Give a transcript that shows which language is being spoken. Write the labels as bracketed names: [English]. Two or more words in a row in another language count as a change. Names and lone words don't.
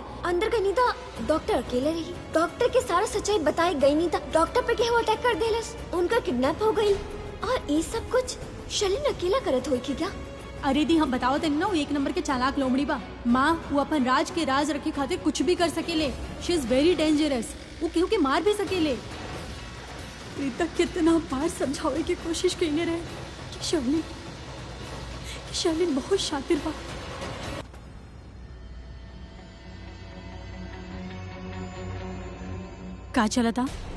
[Bhojpuri] अंदर गई नहीं था, डॉक्टर अकेले रही, डॉक्टर के सारा सच्चाई बताई गई नहीं था, डॉक्टर पे केहू अटैक कर देलस, उनका किडनैप हो गई। और ये सब कुछ शर्लिन अकेला करत हुई की क्या? अरे दी हम बताओ तेन ना, वो एक नंबर के चालाक लोमड़ी बा। माँ वो अपन राज के राज रखे खातिर कुछ भी कर सकेले। [English] She is very dangerous, [Bhojpuri] वो केहू के मार भी सकेले। प्रीता कितना बार समझावे की कोशिश कईले रहे कि शर्लिन बहुत शातिर बा। का चला था?